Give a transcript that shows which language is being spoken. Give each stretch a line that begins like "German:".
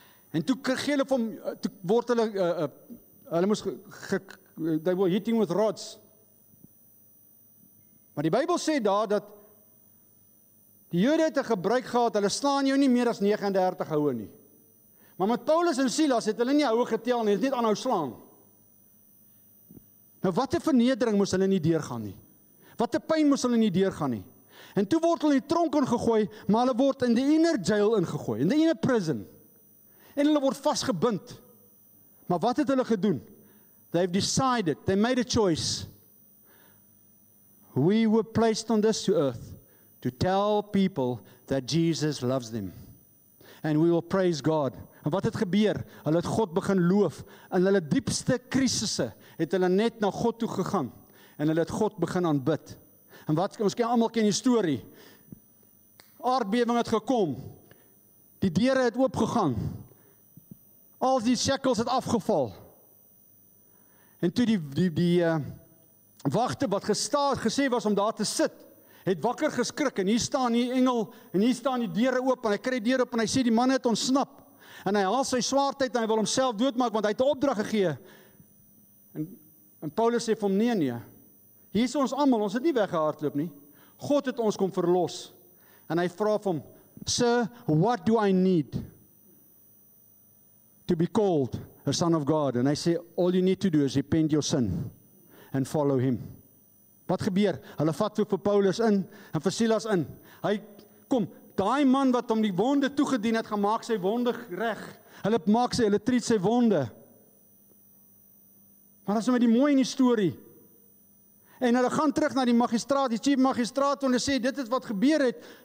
Afrikaans: En toe gee hulle van, toe word hulle moes,
English: they were hitting with rods.
Afrikaans: Maar die Bybel sê daar dat die Jode het 'n gebruik gehad, hulle slaan jou nie meer as 39 houe nie. Maar met Paulus en Silas het hulle nie houe getel nie, het net aanhou slaan. Nou wat 'n vernedering moes hulle nie deurgaan nie. Wat 'n pyn moes hulle nie deurgaan nie. En toe word hulle in die tronk ingegooi, maar hulle word in die
English: inner jail
Afrikaans: ingegooi, in die
English: inner prison.
Afrikaans: En hulle word vasgebind. Maar wat het hulle gedoen?
English: They've decided, they made a choice. We were placed on this earth to tell people that Jesus loves them. And we will praise God.
Afrikaans: En wat het gebeur? Hulle het God begin loof. In hulle diepste krisisse het hulle net na God toe gegaan. En hulle het God begin aanbid. En wat, ons almal ken die storie. Aardbewing het gekom. Die deure het oopgegaan. Al die shackles het afgeval. En toe die wagte wat gesê was om daar te sit, het wakker geskrik, en hier staan die engel, en hier staan die deure oop, en hy kry die deur op, en hy sê die man het ontsnap, en hy haal sy swaard uit, en hy wil homself doodmaak, want hy het 'n opdrag gegee, en Paulus sê vir hom, nee, hier is ons almal, ons het nie weggehardloop nie, God het ons kom verlos, en hy vra vir hom,
English: Sir, what do I need to be called a son of God?
Afrikaans: En hy sê,
English: all you need to do is repent your sin and follow him.
Afrikaans: Wat gebeur? Hulle vat toe vir Paulus in en vir Silas in. Hy kom, daai man wat hom die wonde toegedien het, gaan maak sy wonde reg. Hulle treat sy wonde. Maar dat is nou die mooi in die storie. En hulle gaan terug na die magistraat, die chief magistraat, en hulle sê, dit is wat gebeur het.